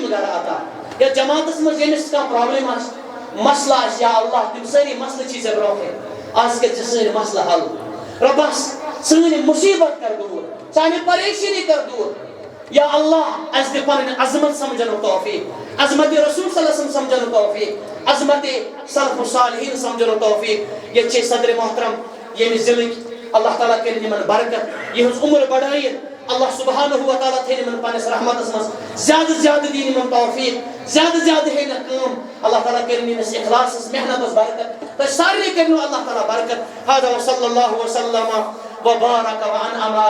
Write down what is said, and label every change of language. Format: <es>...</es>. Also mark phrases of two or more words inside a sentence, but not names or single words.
<ks>گرٕ عطا یا جماعتس منٛز ییٚمِس کانٛہہ پرابلم آسہِ مسلہٕ آسہِ</ks> <ar>یا اللہ</ar> <ks>تِم سٲری مسلہٕ چھی ژےٚ برونٛہہ کَنۍ آز کٔرۍ ژٕ سٲنۍ مسلہٕ حل رۄبس سٲنۍ مُصیبت کر دوٗر سانہِ پریشٲنی کر دوٗر</ks> <ar>یا اللہ</ar> <ks>اَسہِ دِ پنٕنۍ عظمت سمجھنُک توفیق عظمت رسول صلی</ks> <ar>اللہ علیہ وسلم</ar> <ks>سمجھنُک توفیق عظمت</ks> <ar>سلف الصالحین</ar> <ks>سمجھنُک توفیق ییٚتہِ چھِ صدر محترم ییٚمہِ ضلعٕکۍ اللہ تعالیٰ کٔرِنۍ یمن برکت یِہٕنٛز عمر بڑٲیِن</ks> <ar>اللہ سبحانہ و تعالیٰ</ar> <ks>تھٲیِن یمن پننِس رحمتس منٛز زیادٕ زیادٕ دِیِن یمن توفیق زیادٕ زیادٕ ہیٚنکھ کٲم اللہ تعالیٰ کٔرِنۍ ییٚمِس اخلاصس محنتس برکت تۄہہِ سارنٕے کٔرِنو اللہ تعالیٰ برکت</ks> <ar>هذا وصلی اللہ وسلم وبارک وانعم</ar>